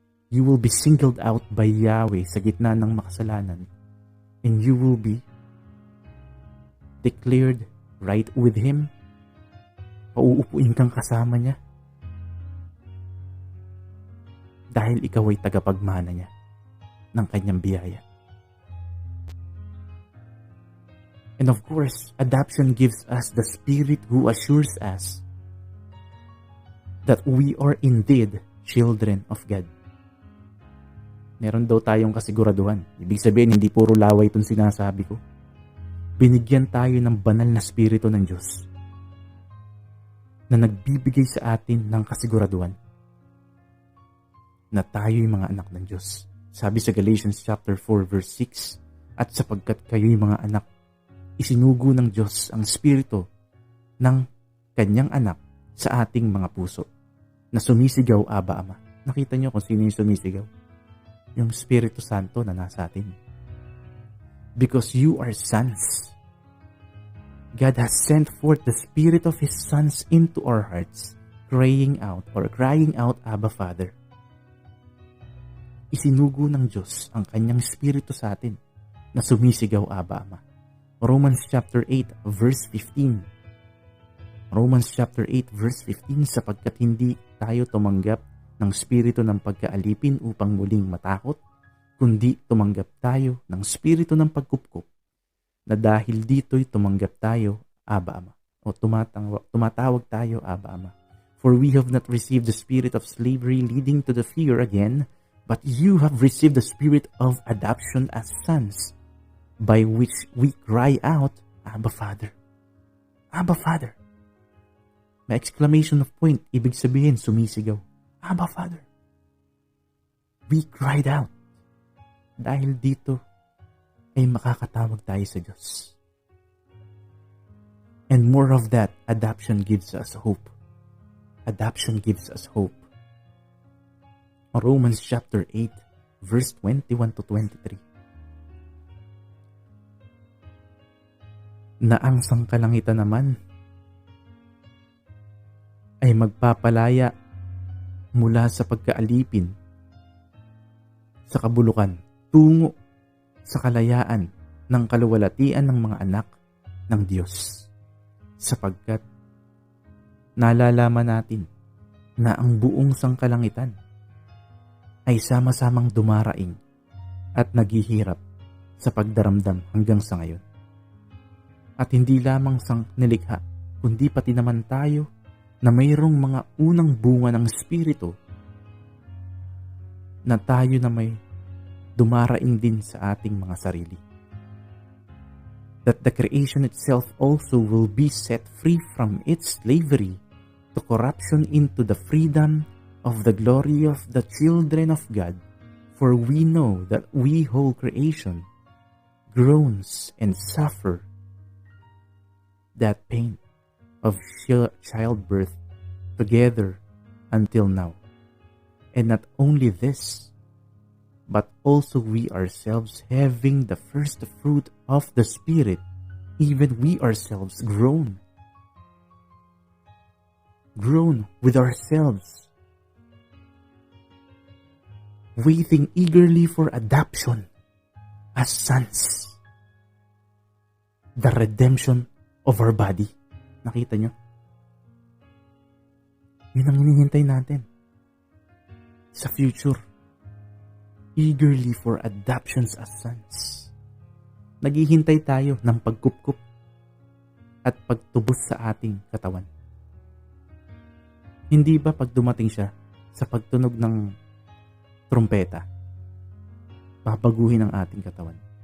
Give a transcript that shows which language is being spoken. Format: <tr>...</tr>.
<en>You will be singled out by Yahweh</en> <tl>sa gitna ng makasalanan,</tl> <en>and you will be declared right with Him.</en> <tl>Pauupuin kang kasama niya dahil ikaw ay tagapagmana niya ng kanyang biyaya.</tl> <en>And of course, adoption gives us the Spirit who assures us that we are indeed children of God.</en> <tl>Meron daw tayong kasiguraduhan. Ibig sabihin, hindi puro laway itong sinasabi ko. Binigyan tayo ng banal na Espiritu ng Diyos na nagbibigay sa atin ng kasiguraduhan na tayo'y mga anak ng Diyos. Sabi sa Galatians chapter 4 verse 6, at sapagkat kayo'y mga anak, isinugo ng Diyos ang Espiritu ng kanyang anak sa ating mga puso na sumisigaw, Aba, Ama. Nakita niyo kung sino yung sumisigaw? Yung Espiritu Santo na nasa atin.</tl> <en>Because you are sons. God has sent forth the Spirit of His sons into our hearts, crying out, Abba, Father.</en> <tl>Isinugo ng Diyos ang kanyang Espiritu sa atin na sumisigaw, Aba, Ama. Romans chapter 8 verse 15. Romans chapter 8 verse 15, sapagkat hindi tayo tumanggap ng spirito ng pagkaalipin upang muling matakot, kundi tumanggap tayo ng spirito ng pagkupkup, na dahil dito'y tumanggap tayo, Aba, Ama, o tumatawag tayo, Aba, Ama.</tl> <en>For we have not received the spirit of slavery leading to the fear again, but you have received the spirit of adoption as sons, by which we cry out, Abba, Father. Abba, Father. May exclamation of point,</en> <tl>ibig sabihin, sumisigaw.</tl> <en>Abba, Father. We cried out.</en> <tl>Dahil dito ay makakatawag tayo sa Diyos.</tl> <en>And more of that, adoption gives us hope. Adoption gives us hope. Romans chapter 8, verse 21 to 23.</en> <tl>Na ang sangkalangitan naman ay magpapalaya mula sa pagkaalipin sa kabulukan tungo sa kalayaan ng kaluwalhatian ng mga anak ng Diyos, sapagkat nalalaman natin na ang buong sangkalangitan ay sama-samang dumaraing at naghihirap sa pagdaramdam hanggang sa ngayon. At hindi lamang sang nilikha, kundi pati naman tayo na mayroong mga unang bunga ng Espiritu na tayo na may dumaraing din sa ating mga sarili.</tl> <en>That the creation itself also will be set free from its slavery to corruption into the freedom of the glory of the children of God. For we know that we whole creation groans and suffer that pain of childbirth together until now. And not only this, but also we ourselves, having the first fruit of the Spirit, even we ourselves groan with ourselves, waiting eagerly for adoption as sons, the redemption of our body.</en> <tl>Nakita nyo? Yun ang hinihintay natin sa future.</tl> <en>Eagerly for adoptions as sons.</en> <tl>Naghihintay tayo ng pagkupkup at pagtubos sa ating katawan. Hindi ba pag dumating siya sa pagtunog ng trumpeta, babaguhin ang ating katawan?</tl>